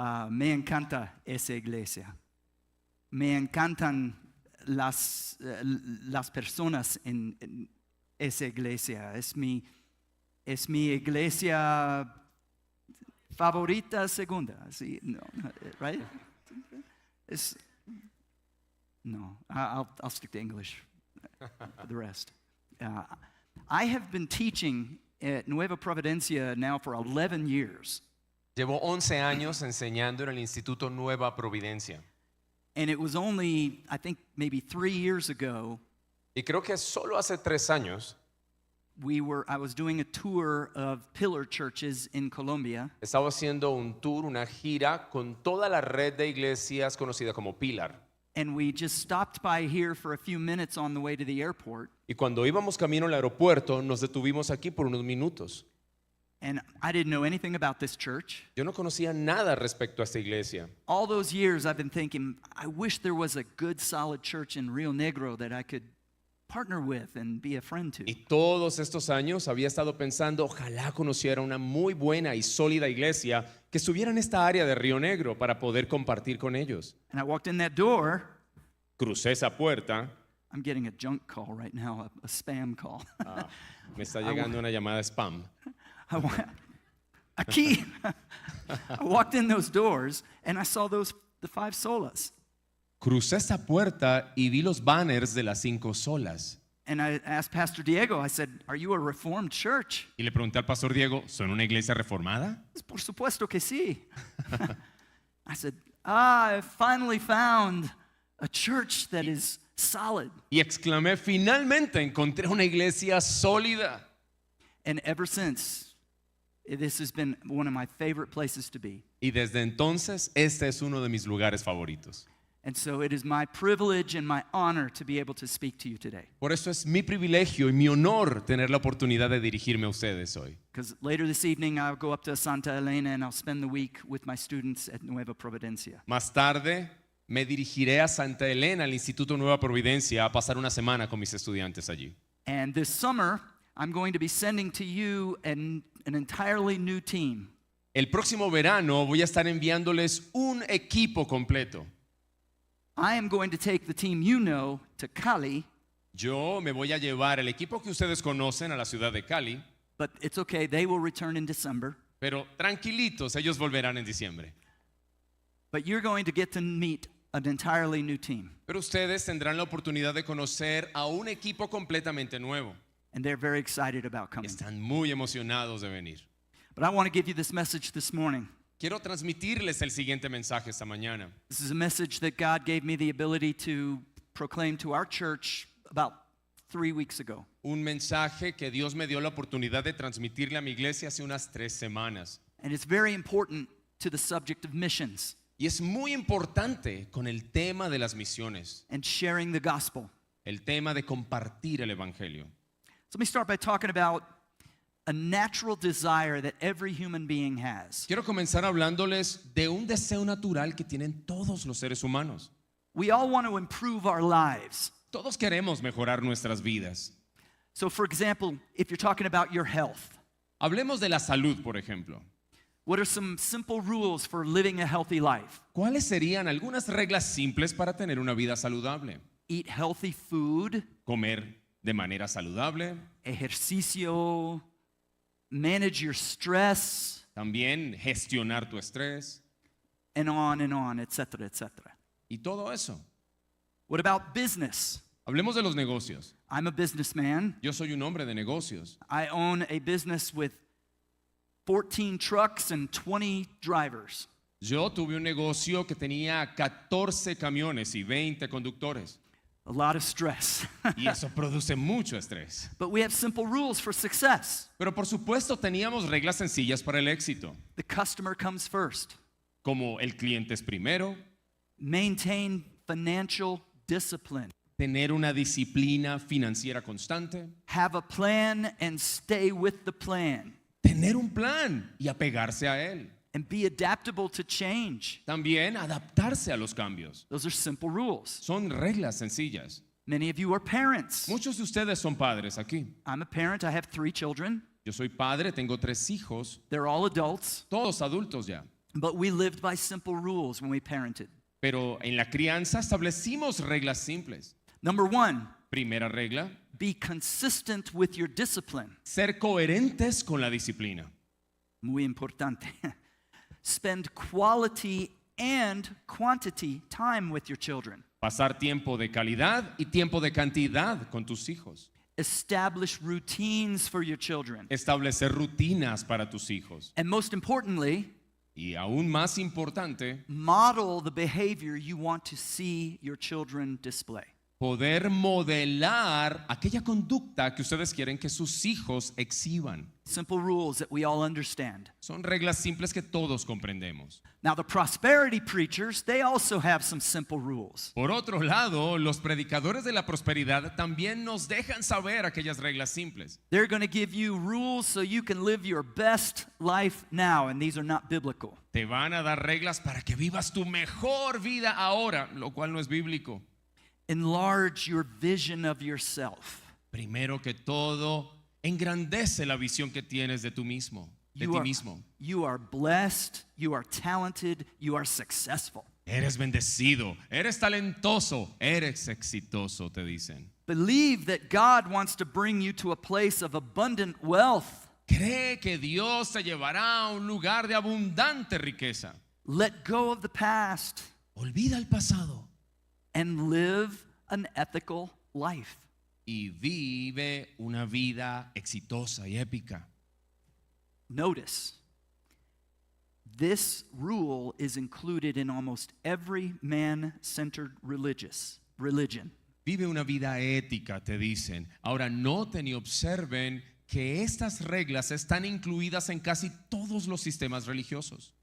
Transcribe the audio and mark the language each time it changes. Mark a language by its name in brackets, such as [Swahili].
[Spanish] Me encanta esa iglesia. Me encantan las personas en esa iglesia. Es mi iglesia favorita segunda. Sí, no, [English] right? I'll stick to English for the rest. I have been teaching at Nueva Providencia now for 11 years. [Spanish] Llevo 11 años enseñando en el Instituto Nueva Providencia. [English] And it was only, I think, maybe 3 years ago, [Spanish] Y creo que solo hace 3 años [English] I was doing a tour of pillar churches in Colombia. [Spanish] estaba haciendo un tour, una gira con toda la red de iglesias conocida como Pilar. [English] And we just stopped by here for a few minutes on the way to the airport. [Spanish] Y cuando íbamos camino al aeropuerto, nos detuvimos aquí por unos minutos. [English] And I didn't know anything about this church. [Spanish] Yo no conocía nada respecto a esta iglesia. [English] All those years I've been thinking, I wish there was a good, solid church in Rio Negro that I could partner with and be a friend to. [Spanish] Y todos estos años había estado pensando, ojalá conociera una muy buena y sólida iglesia que estuviera en esta área de Río Negro para poder compartir con ellos. [English] And I walked in that door. [Spanish] Crucé esa puerta. [English] I'm getting a junk call right now, a spam call. [Spanish] Me está llegando una llamada spam. Aquí. [English] I walked in those doors and I saw the 5 solas. [Spanish] Crucé esa puerta y vi los banners de las 5 solas. [English] And I asked Pastor Diego, I said, are you a Reformed church? [Spanish] Y le pregunté al pastor Diego, ¿son una iglesia reformada? Por supuesto que sí. [English] I said, I finally found a church that is solid. [Spanish] Y exclamé, finalmente encontré una iglesia sólida. [English] And ever since, this has been one of my favorite places to be. [Spanish] Y desde entonces, este es uno de mis lugares favoritos. [English] And so it is my privilege and my honor to be able to speak to you today. [Spanish] Por eso es mi privilegio y mi honor tener la oportunidad de dirigirme a ustedes hoy. [English] Because later this evening I'll go up to Santa Elena and I'll spend the week with my students at Nueva Providencia. [Spanish] Más tarde me dirigiré a Santa Elena, al Instituto Nueva Providencia, a pasar una semana con mis estudiantes allí. [English] And this summer I'm going to be sending to you an entirely new team. [Spanish] El próximo verano voy a estar enviándoles un equipo completo. [English] I am going to take the team you know to Cali. [Spanish] Yo me voy a llevar el equipo que ustedes conocen a la ciudad de Cali. [English] But it's okay, they will return in December. [Spanish] Pero tranquilitos, ellos volverán en diciembre. [English] But you're going to get to meet an entirely new team. [Spanish] Pero ustedes tendrán la oportunidad de conocer a un equipo completamente nuevo. [English] And they're very excited about coming. [Spanish] Están muy emocionados de venir. [English] But I want to give you this message this morning. [Spanish] Quiero transmitirles el siguiente mensaje esta mañana. [English] This is a message that God gave me the ability to proclaim to our church about 3 weeks ago. [Spanish] Un mensaje que Dios me dio la oportunidad de transmitirle a mi iglesia hace unas 3 semanas. [English] And it's very important to the subject of missions [Spanish] Y es muy importante con el tema de las misiones, [English] and sharing the gospel. [Spanish] el tema de compartir el evangelio. [English] So let me start by talking about a natural desire that every human being has. [Spanish] Quiero comenzar hablándoles de un deseo natural que tienen todos los seres humanos. [English] We all want to improve our lives. [Spanish] Todos queremos mejorar nuestras vidas. [English] So for example, if you're talking about your health, [Spanish] Hablemos de la salud, por ejemplo. [English] what are some simple rules for living a healthy life? [Spanish] ¿Cuáles serían algunas reglas simples para tener una vida saludable? [English] Eat healthy food, [Spanish] Comer de manera saludable, ejercicio, [English] manage your stress, [Spanish] también gestionar tu estrés [English] and on, etc., etc. [Spanish] y todo eso. [English] What about business? [Spanish] Hablemos de los negocios. [English] I'm a businessman. [Spanish] Yo soy un hombre de negocios. [English] I own a business with 14 trucks and 20 drivers. [Spanish] Yo tuve un negocio que tenía 14 camiones y 20 conductores. [English] A lot of stress. [Spanish] Y eso produce mucho estrés. [English] But we have simple rules for success. [Spanish] Pero por supuesto teníamos reglas sencillas para el éxito. [English] The customer comes first. [Spanish] Como el cliente es primero, [English] Maintain financial discipline. [Spanish] tener una disciplina financiera constante, [English] Have a plan and stay with the plan. [Spanish] tener un plan y apegarse a él. [English] and be adaptable to change. [Spanish] También adaptarse a los cambios. [English] Those are simple rules. [Spanish] Son reglas sencillas. [English] Many of you are parents. [Spanish] Muchos de ustedes son padres aquí. [English] I'm a parent. I have 3 children. [Spanish] Yo soy padre, tengo 3 hijos, [English] They're all adults, [Spanish] todos adultos ya. [English] but we lived by simple rules when we parented. [Spanish] Pero en la crianza establecimos reglas simples. [English] Number 1, [Spanish] Primera regla, [English] be consistent with your discipline. [Spanish] ser coherentes con la disciplina. Muy importante. [English] Spend quality and quantity time with your children. [Spanish] Pasar tiempo de calidad y tiempo de cantidad con tus hijos. [English] Establish routines for your children. [Spanish] Establecer rutinas para tus hijos. [English] And most importantly, [Spanish] Y aún más importante, [English] model the behavior you want to see your children display. [Spanish] poder modelar aquella conducta que ustedes quieren que sus hijos exhiban. [English] Simple rules that we all understand. [Spanish] Son reglas simples que todos comprendemos. [English] Now, the prosperity preachers, they also have some simple rules. [Spanish] Por otro lado, los predicadores de la prosperidad también nos dejan saber aquellas reglas simples. [English] They're going to give you rules so you can live your best life now, and these are not biblical. [Spanish] Te van a dar reglas para que vivas tu mejor vida ahora, lo cual no es bíblico. [English] Enlarge your vision of yourself. [Spanish] Primero que todo, engrandece la visión que tienes de tú mismo, de ti mismo. [English] You are blessed, you are talented, you are successful. [Spanish] Eres bendecido, eres talentoso, eres exitoso, te dicen. [English] Believe that God wants to bring you to a place of abundant wealth. [Spanish] Cree que Dios te llevará a un lugar de abundante riqueza. [English] Let go of the past [Spanish] Olvida el pasado [English] and live an ethical life. [Spanish] y vive una vida exitosa y épica. [English] Notice, this rule is included in almost every man-centered religion. [Spanish] Vive una vida ética, te dicen. Ahora noten y observen que estas reglas están incluidas en casi todos los sistemas religiosos.